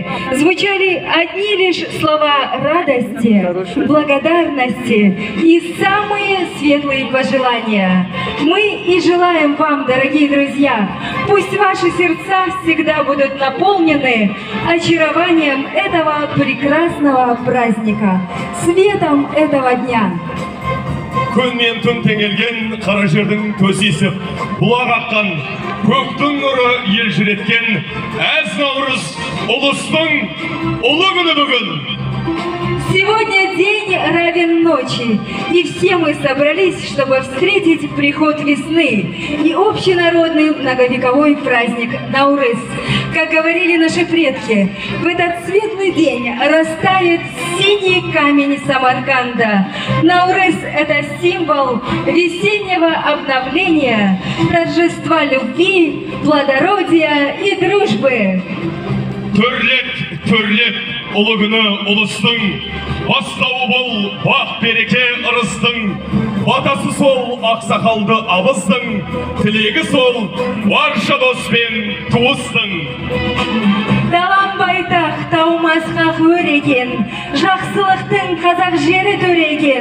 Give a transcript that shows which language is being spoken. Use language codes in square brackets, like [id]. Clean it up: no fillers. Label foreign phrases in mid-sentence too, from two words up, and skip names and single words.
[ru] Звучали одни лишь слова радости, благодарности и самые светлые пожелания. Мы и желаем вам, дорогие друзья, пусть ваши сердца всегда будут наполнены очарованием этого прекрасного праздника, светом этого дня. [kk] Күн мен түн теңелген, қара жердің төсі есіп, бұлақ аққан, көктің нұры елжіреткен, әз наурыз ұлыстың ұлы күні бүгін. [ru] Сегодня день равен ночи, и все мы собрались, чтобы встретить приход весны и общенародный многовековой праздник Наурыз. Как говорили наши предки, в этот светлый день растает синий камень Самарканда. Наурыз – это символ весеннего обновления, торжества любви, плодородия и дружбы. [kk] Төрлет ұлы күні ұлыстың, бастауы бол бақ береке ырыстың, батасы сол ақсақалды абыздың, тілегі сол барша дос пен туыстың. Далам байтақ, таумасқа өреген, жақсылықтың қазақ жері төреген.